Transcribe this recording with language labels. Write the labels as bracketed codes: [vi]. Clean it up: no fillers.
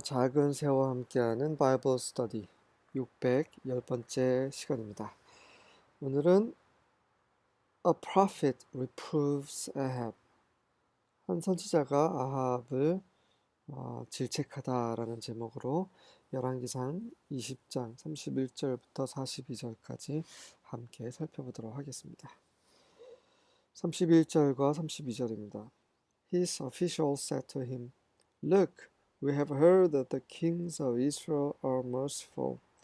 [ko] 작은 새와 함께하는 바이블 스터디 610번째 시간입니다. 오늘은 [en] A prophet reproves Ahab. [ko] 한 선지자가 아합을 질책하다라는 제목으로 열왕기상 20장 31절부터 42절까지 함께 살펴보도록 하겠습니다. 31절과 32절입니다. [en] His officials said to him, Look, we have heard that the kings of Israel are merciful.